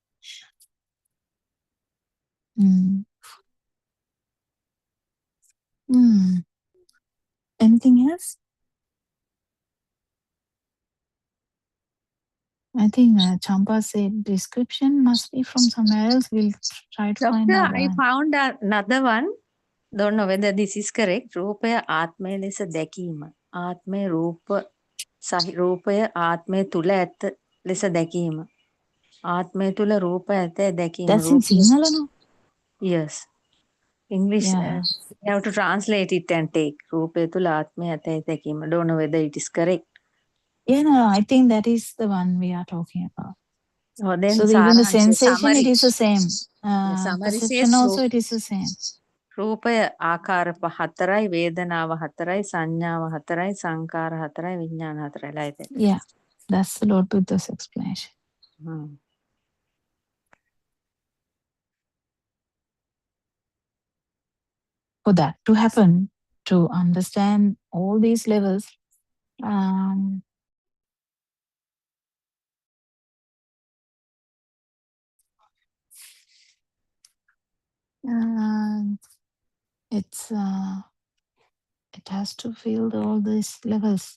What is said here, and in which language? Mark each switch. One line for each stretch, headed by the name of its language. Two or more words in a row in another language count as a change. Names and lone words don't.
English: Anything else? I think Champa said description must be from somewhere else. We'll try to find Doctor, another I one. found another one. Don't know whether this is correct.
Sinhala: රූපය ආත්මය ලෙස දැකීම. ආත්මය රූපය ආත්මය තුල ඇත ලෙස දැකීම. ආත්මය තුල රූපය ඇත දැකීම.
English: That's in Sinhala, no? Yes. English, Yeah. you have to translate it and take.
Sinhala: රූපය තුල ආත්මය ඇත දැකීම.
English: Don't know whether it is correct. Yeah, no, I think that is the one we are talking about. Oh, then So even the sensation, summary. it is the same. Summary Perception says also, it is the same.
Sinhala: රූපය ආකාර 4යි, වේදනාව 4යි, සංඥාව 4යි, සංකාර 4යි, විඥාන 4යි.
English: Like that. Yeah, that's the Lord Buddha's explanation. For that to happen, to understand all these levels, it has to feel all these levels.